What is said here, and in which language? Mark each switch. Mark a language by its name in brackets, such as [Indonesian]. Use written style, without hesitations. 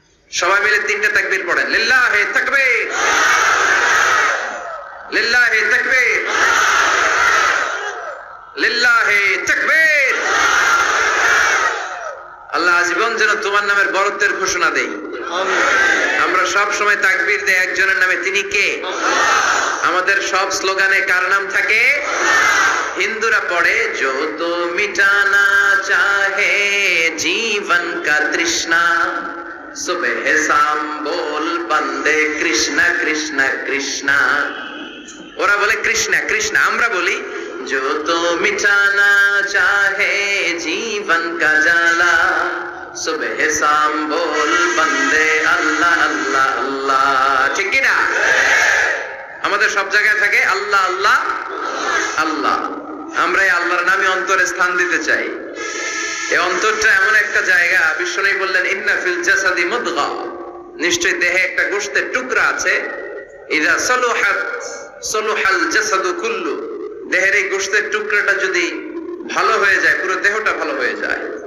[Bangla] সবাই মিলে 3টে তাকবীর পড়েন। লিল্লাহি তাকবীর, লিল্লাহি তাকবীর, লিল্লাহি তাকবীর। আল্লাহ আজীবন যেন তোমার নামের বরত্বের ঘোষণা দেই। আমরা সব সময় তাকবীর দেই একজনের নামে, তিনি কে? আমাদের সব স্লোগানে কার নাম থাকে? হিন্দুরা পড়ে [Hindi] जो तो मिटाना चाहे जीवन का तृष्णा सुबह शाम बोल बंदे कृष्ण कृष्ण कृष्ण। [Bangla] ওরা বলে কৃষ্ণ কৃষ্ণ, আমরা বলি [Hindi] जो तो मिटाना चाहे जीवन का जाला सुबह शाम बोल बंदे अल्लाह अल्लाह अल्लाह, [Bangla] ঠিক কি না? আমাদের সব জায়গায় থাকে আল্লাহ আল্লাহ আল্লাহ। আমরা এই আল্লাহর নামে অন্তরে স্থান দিতে চাই। এই অন্তরটা এমন একটা জায়গা, বিশ্বনবী বললেন [Arabic] ইন্না ফিল জাসাদি মুদগা, [Bangla] নিশ্চয়ই দেহে একটা গোশতের টুকরা আছে, [Arabic] ইযা সালুহাত সালুহাল জাসাদু কুল্লু, [Bangla] দেহের এই গোশতের টুকরাটা যদি ভালো হয়ে যায় পুরো দেহটা ভালো হয়ে যায়।